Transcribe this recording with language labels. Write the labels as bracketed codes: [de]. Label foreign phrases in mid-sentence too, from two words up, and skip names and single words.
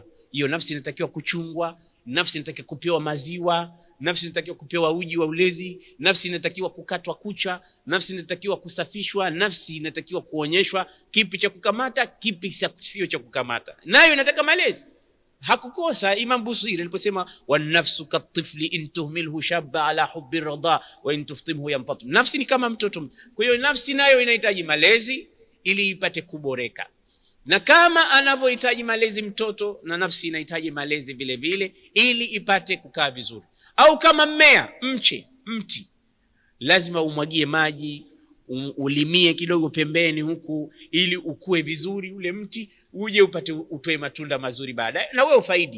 [sw] Hiyo nafsi inatakiwa kuchungwa, nafsi inatakiwa kupewa maziwa, nafsi inatakiwa kupewa uji wa ulezi, nafsi inatakiwa kukatwa kucha, nafsi inatakiwa kusafishwa, nafsi inatakiwa kuonyeshwa kipi cha kukamata, kipi sio cha kukamata. Nayo inataka malezi. Hakukosa Imam Busiri aliposema [ar] والنفس كالطفل إن تهمله شب على حب الرضاع وإن تفطمه ينفطم. [sw] Nafsi ni kama mtoto. Kwa hiyo nafsi nayo inahitaji malezi ili ipate kuboreka, na kama anavyohitaji malezi mtoto, na nafsi inahitaji malezi vile vile ili ipate kukaa vizuri. Au kama mmea, mti, lazima umwagie maji, ulimie kidogo pembeni huku ili ukue vizuri ule mti, uje utoe matunda mazuri baadaye na wewe ufaidi.